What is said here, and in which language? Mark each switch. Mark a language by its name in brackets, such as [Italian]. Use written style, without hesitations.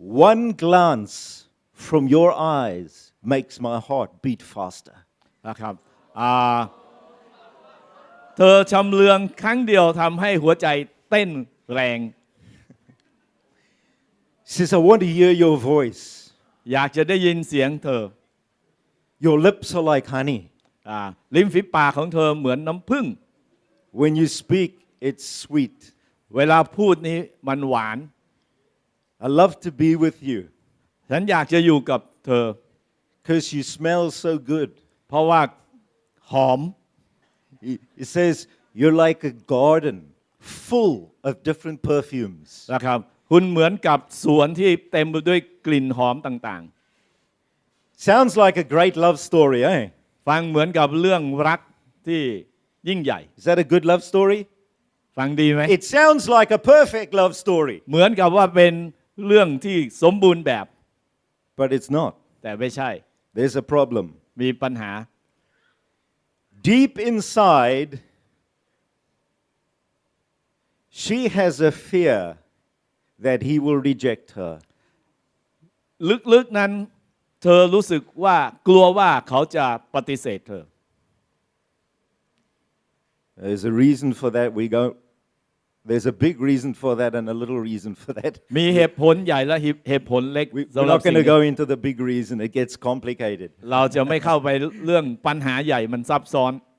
[English] One glance from your eyes makes my heart beat faster. [Thai] นะครับเธอชำเลืองครั้งเดียวทำให้หัวใจเต้นแรง [English] He says, I want to hear your voice. [Thai] อยากจะได้ยินเสียงเธอ [English] Your lips are like honey. [Thai] ลิ้มฝีปากของเธอเหมือนน้ำผึ้ง [English] When you speak, it's sweet. [Thai] เวลาพูดนี้มันหวาน [English] I love to be with you [Thai] ฉันอยากจะอยู่กับเธอ [English] because you smell so good. [Thai] เพราะว่าหอม [English] He says, you're like a garden full of different perfumes. [Thai] นะครับคุณเหมือนกับสวนที่เต็มไปด้วยกลิ่นหอมต่าง [English] Sounds like a great love story, eh? [Thai] ๆ ฟังเหมือนกับเรื่องรักที่ยิ่งใหญ่ [English] Is that a good love story? [Thai] ฟังดีไหม [English] It sounds like a perfect love story, [Thai] เหมือนกับว่าเป็นเรื่องที่สมบูรณ์แบบ [English] but it's not. [Thai] แต่ไม่ใช่ [English] There's a problem. [Thai] มีปัญหา [English] Deep inside, she has a fear that he will reject her. [Thai] ลึกๆนั้นเธอรู้สึกว่ากลัวว่าเขาจะปฏิเสธเธอ [English] There's a reason for that. There's a big reason for that and a little reason for that. [Thai] มีเหตุผลใหญ่และเหตุผลเล็ก [English] We're [Thai] สำหรับ [English] not [Thai] สิ่ง [English] going to [Thai] นี้ [English] go into the big reason. It gets complicated. [Thai] เราจะไม่เข้าไปเรื่องปัญหาใหญ่มันซับซ้อน